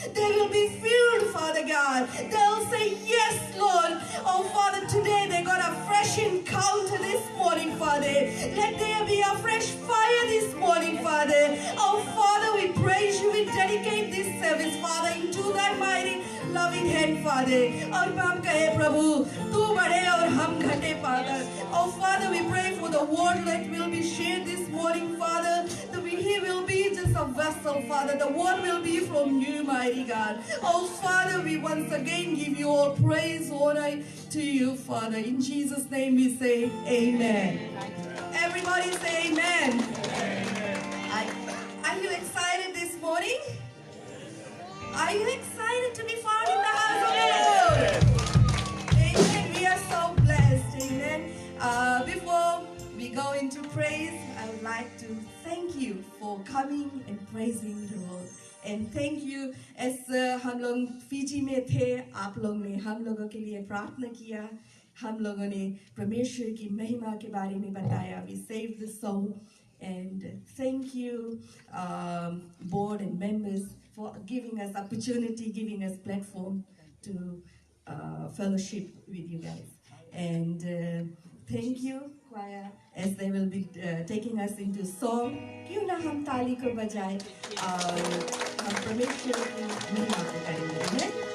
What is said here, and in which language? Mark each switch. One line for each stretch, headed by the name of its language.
English: They will be filled, Father God. They'll say, yes, Lord. Oh, Father, today they got a fresh encounter this morning, Father. Let there be a fresh fire this morning, Father. Oh, Father, we praise you. We dedicate this service, Father, into thy mighty loving hand, Father.
Hindi: और हम कहे प्रभु तू बड़े और हम घटे, Father.
English: Oh, Father, we pray for the word that will be shared this morning, Father. He will be just a vessel, Father. The word will be from you, mighty God. Oh, Father, we once again give you all praise, honor to you, Father. In Jesus' name we say amen. Everybody say amen. Are you excited this morning? Are you excited to be found in the house of the Lord? Amen. We are so blessed. Amen. Before we go into praise, I would like to thank you for coming and praising the Lord. And thank you as
Hindi: हम लोग Fiji में थे, आप लोग ने हम लोगों के लिए प्रार्थना किया, हम लोगों ने परमेश्वर की महिमा के बारे में बताया.
English: We saved the soul. And thank you, board and members, for giving us opportunity, giving us platform to fellowship with you guys. And thank you, choir, as they will be taking us into song.
Hindi: क्यों ना हम ताली को बजाएं और हम परमेश्वर की महिमा करेंगे.